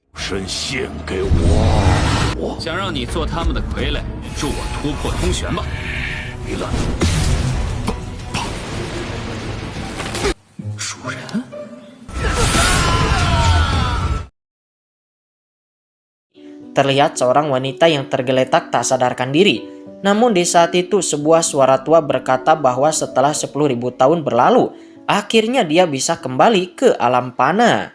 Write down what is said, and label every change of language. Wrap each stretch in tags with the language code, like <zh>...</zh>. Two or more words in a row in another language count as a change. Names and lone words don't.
<zh>身献给我。想让你做他们的傀儡，助我突破通玄吧。没了。主人。</zh> <id>Terlihat seorang wanita yang tergeletak tak sadarkan diri. Namun di saat itu sebuah suara tua berkata bahwa setelah 10.000 tahun berlalu, akhirnya dia bisa kembali ke alam panah.</id>